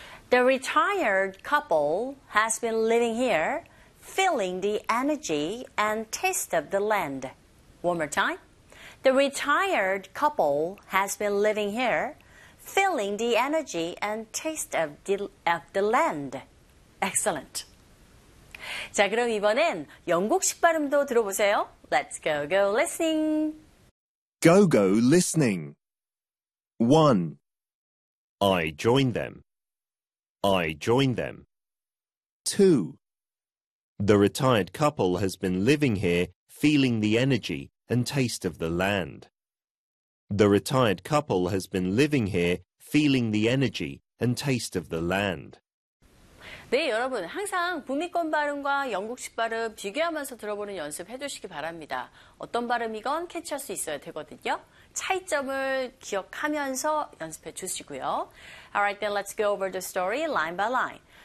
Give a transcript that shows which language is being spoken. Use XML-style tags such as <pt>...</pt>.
<en>The retired couple has been living here, feeling the energy and taste of the land. One more time. The retired couple has been living here, feeling the energy and taste of the land. Excellent.</en> <ko>자, 그럼 이번엔 영국식 발음도 들어보세요.</ko> <en>Let's go, go listening. Go, go listening. 1. I join them. I join them. 2. The retired couple has been living here, feeling the energy and taste of the land. The retired couple has been living here, feeling the energy and taste of the land.</en> <ko>네, 여러분, 항상 북미권 발음과 영국식 발음 비교하면서 들어보는 연습 해주시기 바랍니다. 어떤 발음이건 캐치할 수 있어야 되거든요. 차이점을 기억하면서 연습해 주시고요.</ko> <en>Alright, then let's go over the story line by line.</en>